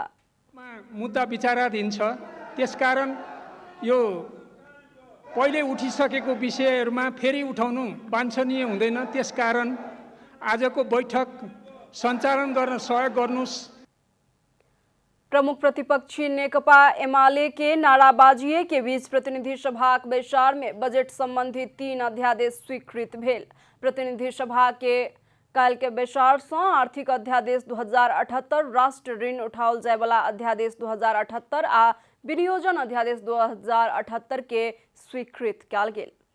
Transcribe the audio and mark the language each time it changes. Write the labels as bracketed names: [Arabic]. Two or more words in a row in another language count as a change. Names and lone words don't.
[Nepali] मुद्दा विचाराधीन छ, त्यसकारण यो पहिले उठिसकेको विषयहरुमा फेरि उठाउनु वाञ्छनीय हुँदैन। त्यसकारण आजको बैठक सञ्चालन गर्न सहयोग गर्नुस्। [Maithili] प्रमुख प्रतिपक्षी नेकपा एमाले के नाराबाजी के बीच प्रतिनिधि सभा बैसार में बजट संबंधी 3 अध्यादेश स्वीकृत भेल। प्रतिनिधि सभा के काल के बैसार से आर्थिक अध्यादेश 2078, राष्ट्र ऋण उठाओल जाय वाला अध्यादेश 2078 आ विनियोजन अध्यादेश 2078 के स्वीकृत कयल गेल।